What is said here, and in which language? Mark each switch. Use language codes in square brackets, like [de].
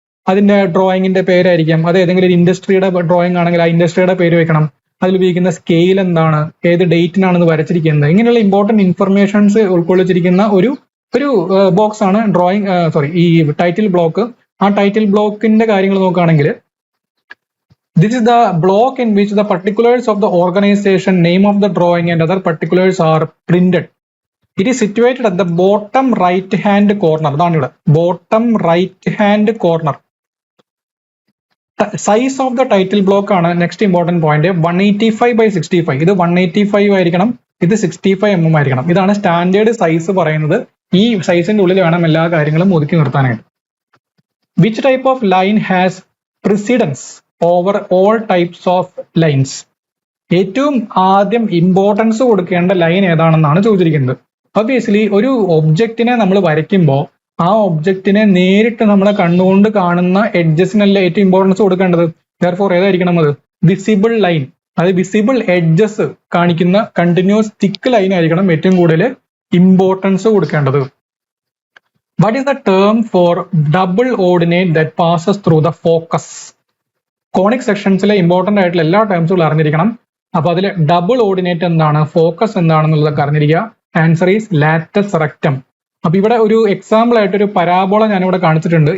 [ml] അതിന്റെ ഡ്രോയിങ്ങിന്റെ പേരായിരിക്കാം. അത് ഏതെങ്കിലും ഒരു ഇൻഡസ്ട്രിയുടെ ഡ്രോയിങ് ആണെങ്കിൽ ആ ഇൻഡസ്ട്രിയുടെ പേര് വെക്കണം. അതിൽ ഉപയോഗിക്കുന്ന സ്കെയിൽ എന്താണ്, ഏത് ഡേറ്റിനാണെന്ന് വരച്ചിരിക്കുന്നത്, ഇങ്ങനെയുള്ള ഇമ്പോർട്ടന്റ് ഇൻഫർമേഷൻസ് ഉൾക്കൊള്ളിച്ചിരിക്കുന്ന ഒരു ബോക്സ് ആണ് ഈ ടൈറ്റിൽ ബ്ലോക്ക്. ആ ടൈറ്റിൽ ബ്ലോക്കിന്റെ കാര്യങ്ങൾ നോക്കുകയാണെങ്കിൽ [en] This is the block in which the particulars of the organization, name of the drawing and other particulars are printed. It is situated at the bottom right hand corner. [ml] അതാണ് ഇവിടെ [en] bottom right hand corner. Size of the title block ആണ് next important point. 185/65. [ml] ഇത് 185 ആയിരിക്കണം, ഇത് 65 mm ആയിരിക്കണം. ഇതാണ് standard size പറയുന്നത്. ഈ സൈസിന്റെ ഉള്ളിൽ വേണം എല്ലാ കാര്യങ്ങളും ഒതുക്കി നിർത്താനായിട്ട്. [en] Which type of line has precedence over all types of lines? [ml] ഏറ്റവും ആദ്യം ഇമ്പോർട്ടൻസ് കൊടുക്കേണ്ട ലൈൻ ഏതാണെന്നാണ് ചോദിച്ചിരിക്കുന്നത്. ഒബ്വിയസ്ലി ഒരു ഒബ്ജക്റ്റിനെ നമ്മൾ വരയ്ക്കുമ്പോൾ ആ ഒബ്ജക്റ്റിനെ നേരിട്ട് നമ്മളെ കണ്ണുകൊണ്ട് കാണുന്ന എഡ്ജസിനല്ല ഏറ്റവും ഇമ്പോർട്ടൻസ് കൊടുക്കേണ്ടത്. ദെയർഫോർ ഏതായിരിക്കണം അത്? വിസിബിൾ ലൈൻ, അത് വിസിബിൾ എഡ്ജസ് കാണിക്കുന്ന കണ്ടിന്യൂസ് തിക്ക് ലൈൻ ആയിരിക്കണം ഏറ്റവും കൂടുതൽ ഇമ്പോർട്ടൻസ് കൊടുക്കേണ്ടത്. [en] What is the term for double ordinate that passes through the focus? [ml] Conic സെക്ഷൻസിലെ important ആയിട്ടുള്ള എല്ലാ ടേംസുകളും അറിഞ്ഞിരിക്കണം. അപ്പൊ അതിൽ ഡബിൾ ഓർഡിനേറ്റ് എന്താണ്, ഫോക്കസ് എന്താണെന്നുള്ളതൊക്കെ അറിഞ്ഞിരിക്കുക. [en] Answer is latus rectum. [ml] അപ്പൊ ഇവിടെ ഒരു എക്സാമ്പിൾ ആയിട്ട് ഒരു പരാബോള ഞാനിവിടെ കാണിച്ചിട്ടുണ്ട്.